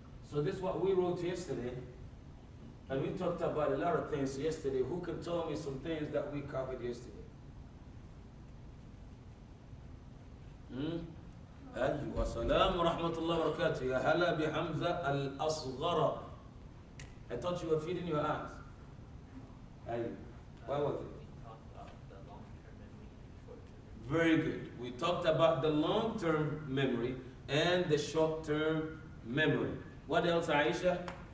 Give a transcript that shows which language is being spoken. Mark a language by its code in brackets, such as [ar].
[en] So this is what we wrote yesterday. And we talked about a lot of things yesterday. Who can tell me some things that we covered yesterday? [ar] أيوة السلام ورحمة الله وبركاته. يا هلا بحمزة الأصغر. [en] I thought you were feeding your eyes. أيوة. Why was it? Very good. We talked about the long-term memory and the short-term memory. What else, Aisha?